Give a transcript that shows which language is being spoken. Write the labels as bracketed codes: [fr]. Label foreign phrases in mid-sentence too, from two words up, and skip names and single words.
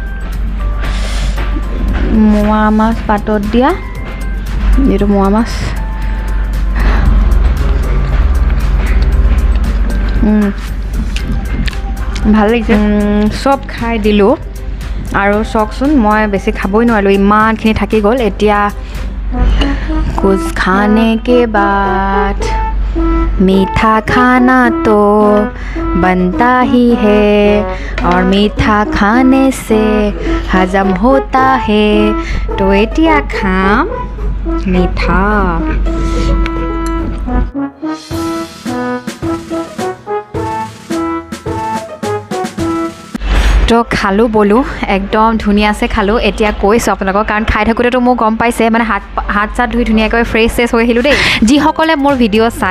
[as] মোৱা মাছ পাতত দিয়া এইটো মোৱা মাছ ভাল লাগিছে চব খাই দিলোঁ আৰু চাওকচোন মই বেছি খাবই নোৱাৰিলোঁ ইমানখিনি থাকি গ'ল এতিয়া [hi] कुछ खाने के बाद मीठा खाना तो बनता ही है और मीठा खाने से हजम होता है [as] তো এতিয়া খাম मीठा তো খালোঁ বলো একদম ধুনীয়াছে খালোঁ এতিয়া কৈছোঁ আপোনালোকক কাৰণ খাই থাকোঁতেতো মোক গম পাইছে মানে হাত চাত ধুই ধুনীয়াকৈ ফ্ৰেছ হৈ আহিলোঁ দেই যিসকলে মোৰ ভিডিঅ' চাই